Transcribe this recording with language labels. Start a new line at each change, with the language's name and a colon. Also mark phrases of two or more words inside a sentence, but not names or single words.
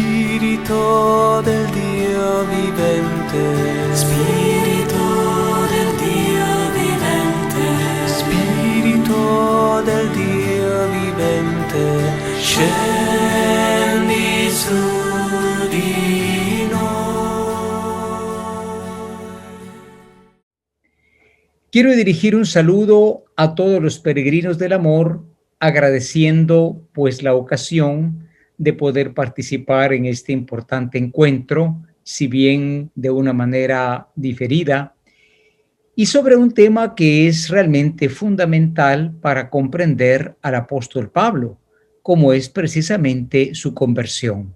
Italian: Spirito del Dio vivente, Spirito del Dio vivente, Spirito del Dio vivente, scendi su di noi.
Spanish: Quiero dirigir un saludo a todos los peregrinos del amor, agradeciendo pues la ocasión de poder participar en este importante encuentro, si bien de una manera diferida, y sobre un tema que es realmente fundamental para comprender al apóstol Pablo, como es precisamente su conversión.